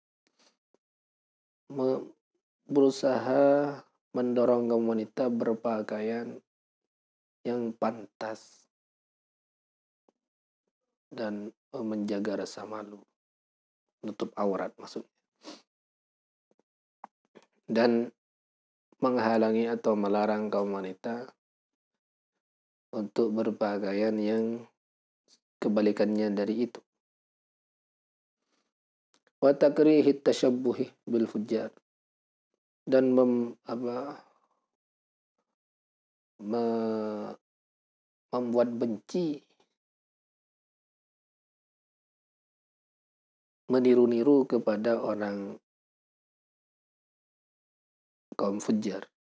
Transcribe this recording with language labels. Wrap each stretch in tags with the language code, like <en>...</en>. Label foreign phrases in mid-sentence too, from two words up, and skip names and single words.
<id>Berusaha mendorong kaum wanita berpakaian yang pantas dan menjaga rasa malu, menutup aurat maksudnya, dan menghalangi atau melarang kaum wanita untuk berpakaian yang kebalikannya dari itu.</id> <ar>وتكريه التشبه بالفجار,</ar> <id>dan membuat benci meniru-niru kepada orang kaum fujjar.</id>